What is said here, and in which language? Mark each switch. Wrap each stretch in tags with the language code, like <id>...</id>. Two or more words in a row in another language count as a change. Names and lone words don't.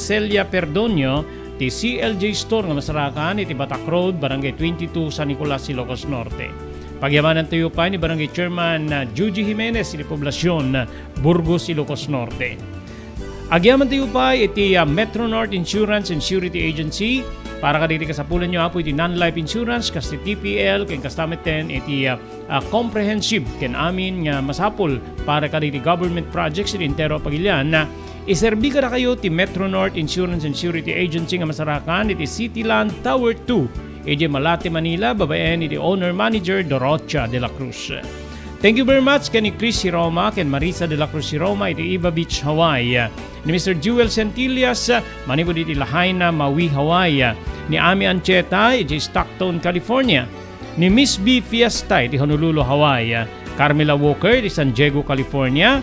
<ilo>Celia Perdonio ti CLJ Store nga masarakan iti Batak Road, Barangay 22 San Nicolas, Ilocos Norte. Pagyamanan tayo pa ni Barangay Chairman Juji Jimenez iti Poblasyon, Burgos, Ilocos Norte. Agyaman tayo pa iti Metro North Insurance and Surety Agency para kadiri kasapulan nyo apo iti</ilo> <en>non-life insurance</en> <ilo>kas ti TPL ken kastameten iti comprehensive ken amin nga masapul para kadiri</ilo> <en>government projects</en> <ilo>iti entero pagilyan na iserbi kada kayo ti Metro North Insurance and Surety Agency nga masarakan iti Cityland Tower 2 iti Malate, Manila, babaen iti</ilo> <en>owner manager</en> <ilo>Dorocha de la Cruz.</ilo> <en>Thank you very much</en> <ilo>ken ni Chris Siroma ken Marisa de la Cruz Siroma iti Iba Beach, Hawaii. Ni Mr. Jewel Centillas manipod iti Lahaina, Maui, Hawaii. Ni Ami Ancheta iti Stockton, California. Ni Miss B Fiesta iti Honolulu, Hawaii. Carmela Walker iti San Diego, California.</ilo>